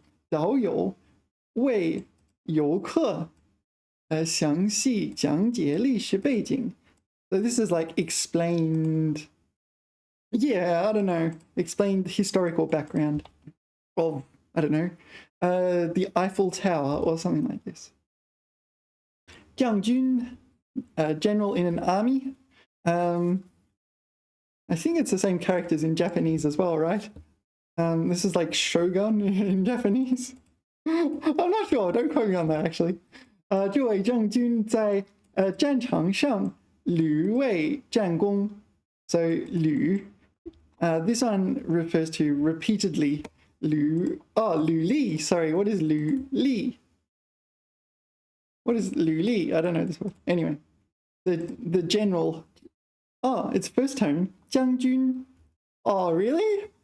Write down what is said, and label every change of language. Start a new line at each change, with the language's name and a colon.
Chinese: 导游为游客详细讲解历史背景.
English: So this is like explained. Yeah, I don't know. Explained historical background of, I don't know, the Eiffel Tower or something like this. 将军, general in an army. I think it's the same characters in Japanese as well, right? This is like shogun in Japanese. I'm not sure. Don't quote me on that, actually.
Chinese: 这位将军在战场上屡为战功.
English: So 屡. This one refers to repeatedly.
Chinese: 履历.
English: Sorry, what is 履历? What is 履历?I don't know this word. Anyway, the general. Oh, it's first tone. 将军.Oh, really?